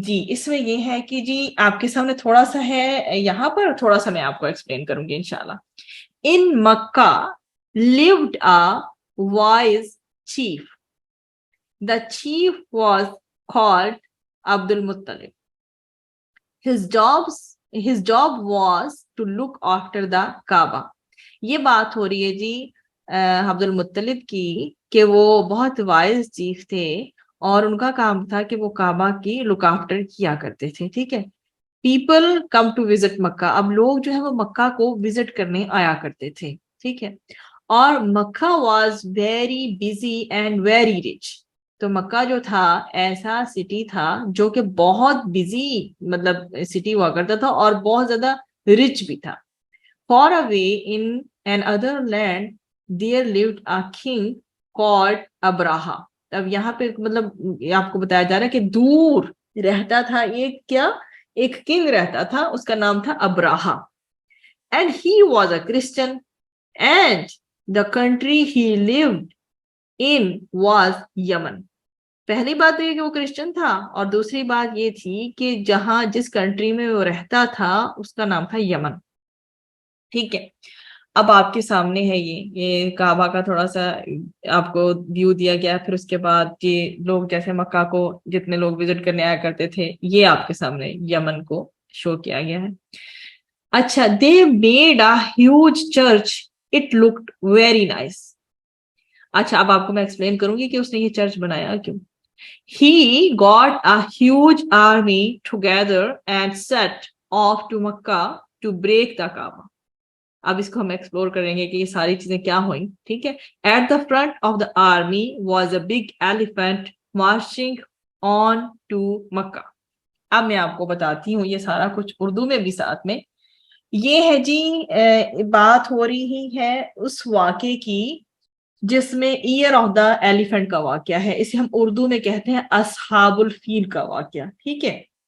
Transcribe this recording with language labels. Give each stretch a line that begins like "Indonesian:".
Urdu: اس میں یہ ہے کہ جی آپ کے سامنے تھوڑا سا ہے, یہاں پر تھوڑا سا میں آپ کو ایکسپلین کروں گی انشاءاللہ.
English: In Makkah lived a wise chief. The chief was called Abdul Muttalib. His job was to look after the Kaaba.
Urdu: یہ بات ہو رہی ہے جی عبد المطلب کی, کہ وہ بہت وائز چیف تھے اور ان کا کام تھا کہ وہ کعبہ کی لک آفٹر کیا کرتے تھے. ٹھیک ہے,
English: People come to visit Mecca.
Urdu: اب لوگ جو ہے وہ مکہ کو وزٹ کرنے آیا کرتے تھے. ٹھیک ہے, اور
English: Mecca was very busy and very rich.
Urdu: تو مکہ جو تھا ایسا سٹی تھا جو کہ بہت بزی مطلب سٹی ہوا کرتا تھا اور بہت زیادہ رچ بھی تھا.
English: Far away in another land there lived a king called Abraha.
Urdu: اب یہاں پہ مطلب آپ کو بتایا جا رہا ہے کہ دور رہتا تھا ایک کنگ رہتا تھا, اس کا نام تھا ابراہا.
English: And he was a Christian and the country he lived in was Yemen.
Urdu: پہلی بات تو یہ کہ وہ کرسچن تھا, اور دوسری بات یہ تھی کہ جس کنٹری میں وہ رہتا تھا اس کا نام تھا یمن. ٹھیک ہے, اب آپ کے سامنے ہے یہ کعبہ کا تھوڑا سا آپ کو ویو دیا گیا. پھر اس کے بعد یہ لوگ جیسے مکہ کو جتنے لوگ وزٹ کرنے آیا کرتے تھے یہ آپ کے سامنے یمن کو شو کیا گیا ہے. اچھا,
English: They made a huge church, it looked very nice.
Urdu: اچھا, اب آپ کو میں ایکسپلین کروں گی کہ اس نے یہ چرچ بنایا کیوں.
English: He got a huge army together and set off to Makkah to break the Kaaba.
Urdu: اب اس کو ہم ایکسپلور کریں گے کہ یہ ساری چیزیں کیا ہوئیں. ٹھیک ہے.
English: At the front of the army was a big elephant marching on to Makkah.
Urdu: اب میں آپ کو بتاتی ہوں یہ سارا کچھ اردو میں بھی ساتھ میں. یہ ہے جی بات ہو رہی ہے اس واقعے کی جس میں ایئر آف دا ایلیفنٹ کا واقعہ ہے. اسے ہم اردو میں کہتے ہیں اصحاب الفیل کا واقعہ. ٹھیک ہے.